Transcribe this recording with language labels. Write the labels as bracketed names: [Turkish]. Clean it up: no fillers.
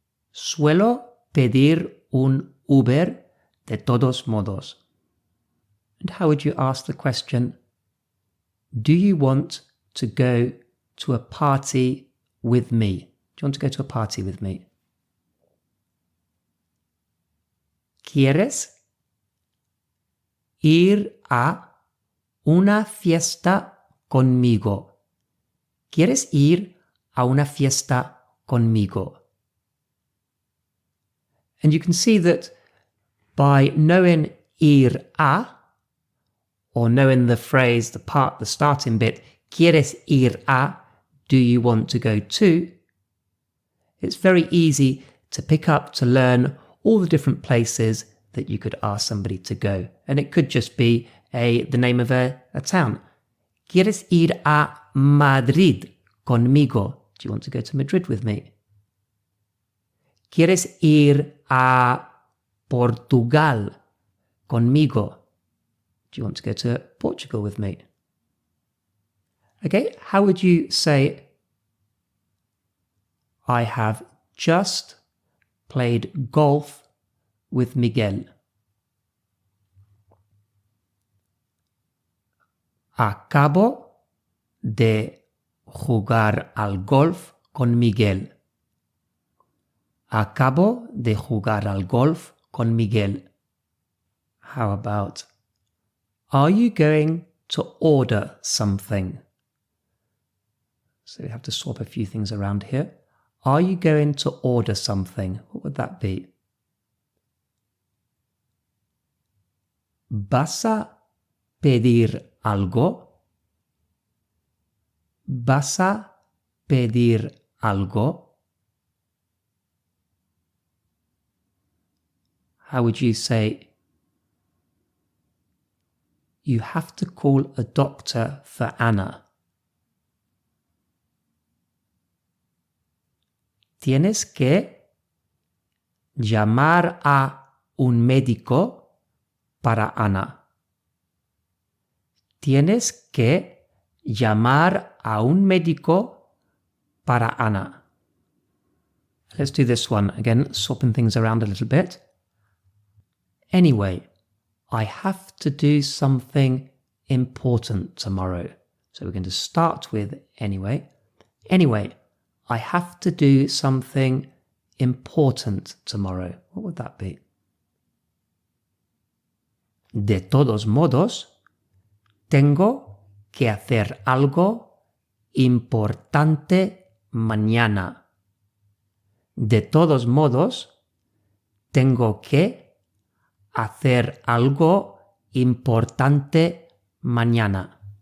[Spanish] Suelo pedir un Uber de todos modos. [English] And how would you ask the question, do you want to go to a party with me? Do you want to go to a party with me? [Spanish] ¿Quieres ir a una fiesta conmigo? ¿Quieres ir a una fiesta conmigo? [English] And you can see that by knowing ir a, or knowing the phrase, the starting bit, [Spanish] ¿Quieres ir a? [English] Do you want to go to? It's very easy to pick up, to learn all the different places that you could ask somebody to go. And it could just be the name of a town. [Spanish] ¿Quieres ir a Madrid conmigo? [English] Do you want to go to Madrid with me? [Spanish] ¿Quieres ir a Portugal conmigo? [English] Do you want to go to Portugal with me? Okay, how would you say, I have just played golf with Miguel? [Spanish] Acabo de jugar al golf con Miguel. Acabo de jugar al golf con Miguel. [English] How about, are you going to order something? So we have to swap a few things around here. Are you going to order something? What would that be? [Spanish] ¿Vas a pedir algo? ¿Vas a pedir algo? [English] How would you say, you have to call a doctor for Anna? [Spanish] Tienes que llamar a un médico para Ana. Tienes que llamar a un médico para Ana. [English] Let's do this one again, swapping things around a little bit. Anyway, I have to do something important tomorrow. So we're going to start with anyway. Anyway, I have to do something important tomorrow. What would that be? [Spanish] De todos modos, tengo que hacer algo importante mañana. De todos modos, tengo que hacer algo importante mañana.